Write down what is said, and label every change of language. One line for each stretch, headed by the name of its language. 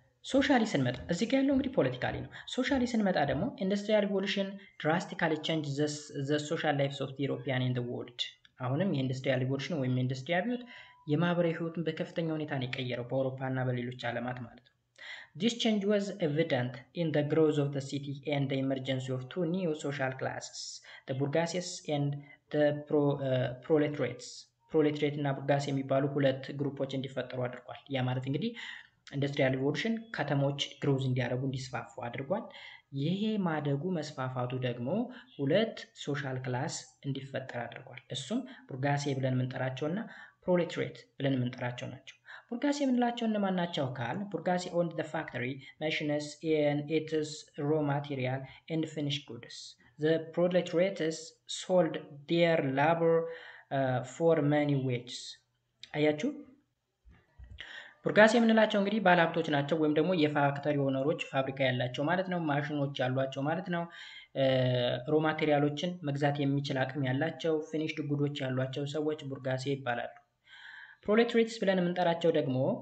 Amharic: ሶሻሊ ስንመጣ እዚህ ጋር ያለው እንግዲህ ፖለቲካሊ ነው ሶሻሊ ስንመጣ ደግሞ ኢንዱስትሪያል ሪቮሉሽን ድራስቲካሊ ቼንጅ
English: the social lives of the European in the world
Amharic: አሁንም የኢንዱስትሪያል ሪቮሉሽን ወይም ኢንዱስትሪ አብዮት የማህበራዊ ህይወትን በከፍተኛ ሁኔታ ነው የቀየረው በአውሮፓና በሌሎች ዓለማት ማለት ነው
English: This change was evident in the growth of the city and the emergence of two new social classes, the bourgeoisie and the proletariats.
Amharic: ፕሮሌትሬት እና ቡርጋስ የሚባሉ ሁለት ግሩፖች እንዲፈጠሩ አድርጓል። ያ ማለት እንግዲህ ኢንዱስትሪያል ሪቮሉሽን ከተሞች ግሮዝ እንዲያደርጉ እንዲስፋፉ አድርጓል። ይሄ ማደጉ መስፋፋቱ ደግሞ ሁለት ሶሻል ክላስ እንዲፈጠር አድርጓል። እሱም ቡርጋሴ ብለን የምንጠራቸውና ፕሮሌትሬት ብለን የምንጠራቸው ናቸው። ቡርጋሴ የምንላቸው እነማን ናቸው ካል ቡርጋሴ
English: owned the factory, machines and its raw material and finished goods. The proletariats sold their labor for many wages.
Amharic: አያችሁ ቡርጋሴ የምንላቸው እንግዲህ ባለሀብቶች ናቸው ወይም ደግሞ የፋክተሪ ኦነሮች ፋብሪካ ያላቸው ማለት ነው። ማሽኖች ያሏቸው ማለት ነው። ሮ ማቴሪያሎችን መግዛት የሚችል አቅም ያላቸው ፊኒሽድ ጉዶች ያሏቸው ሰዎች ቡርጋሴ ይባላሉ። ፕሮሌትሬትስ ብለን የምንጠራቸው ደግሞ